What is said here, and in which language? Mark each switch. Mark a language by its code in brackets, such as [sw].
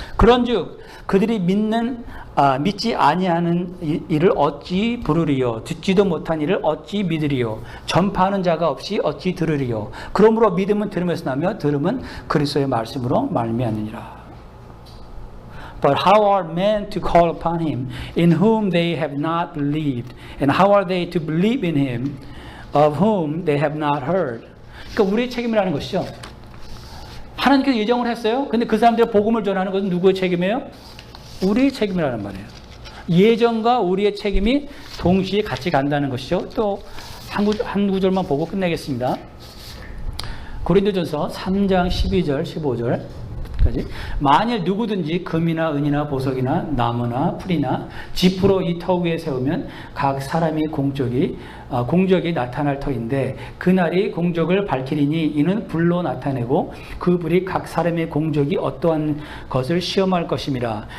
[ko] 그런즉 그들이 믿지 아니하는 일을 어찌 부르리요? 듣지도 못한 일을 어찌 믿으리요? 전파하는 자가 없이 어찌 들으리요? 그러므로 믿음은 들음에서 나며 들음은 그리스도의 말씀으로 말미암느니라. [en] But how are men to call upon him in whom they have not believed? And how are they to believe in him of whom they have not heard? [ko] 그러니까 우리의 책임이라는 것이죠. 하나님께서 예정을 했어요. 근데 그 사람들의 복음을 전하는 것은 누구의 책임이에요? 우리의 책임이라는 말이에요. 예정과 우리의 책임이 동시에 같이 간다는 것이죠. 또 한 구절만 보고 끝내겠습니다. 고린도전서 3장 12절 15절 만일 누구든지 금이나 은이나 보석이나 나무나 풀이나 지푸로 이 터 위에 세우면 각 사람이 공적이 나타날 터인데 그날이 공적을 밝히리니 이는 불로 나타내고 그 불이 각 사람의 공적이 어떠한 것을 시험할 것임이라.